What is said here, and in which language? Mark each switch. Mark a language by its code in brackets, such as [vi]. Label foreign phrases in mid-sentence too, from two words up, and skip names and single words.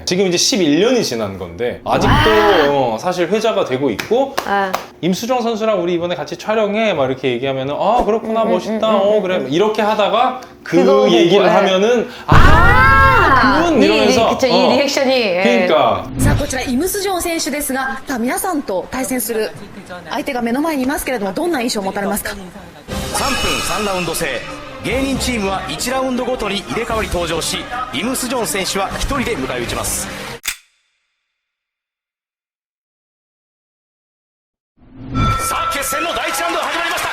[ko] 지금 이제 11년이 지난 건데 아직도 사실 회자가 되고 있고 아, 임수정 선수랑 우리 이번에 같이 촬영해 막 이렇게 얘기하면은 아 그렇구나 멋있다 그래 이렇게 하다가 그거 그 얘기를 보고, 하면은 그분 이러면서 그쵸, 이 리액션이. 예. 그러니까 [ja] さあこちらイムスジョン選手ですが、皆さんと対戦する相手が目の前にいますけれども、どんな印象を持たれますか？ 3分3ラウンド制芸人チームは1ラウンドごとに入れ替わり登場しイム・スジョン選手は1人で迎え撃ちます。さあ決戦の第1ラウンドが始まりました。